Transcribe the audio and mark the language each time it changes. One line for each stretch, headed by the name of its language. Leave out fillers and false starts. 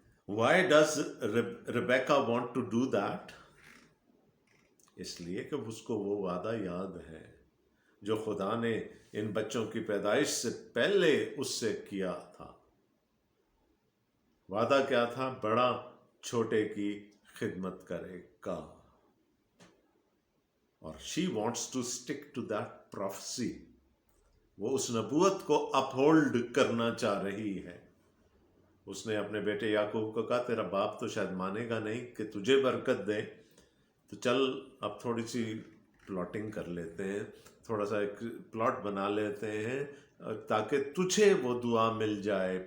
English: Why does Rebecca want to do that?
Hindi: इसलिए कि उसको वो वादा याद है जो खुदा ने इन बच्चों की पैदाइश से पहले उससे किया था। वादा क्या था? बड़ा छोटे की खिदमत करेगा।
English: और she wants to stick to that prophecy.
Hindi: वो उस नबूवत को अपहोल्ड करना चाह रही है। उसने अपने बेटे याकूब को कहा, तेरा बाप तो शायद मानेगा नहीं कि तुझे बरकत दे, तो चल अब थोड़ी सी प्लॉटिंग कर लेते हैं, थोड़ा सा एक प्लॉट बना लेते हैं ताकि तुझे वो दुआ मिल जाए।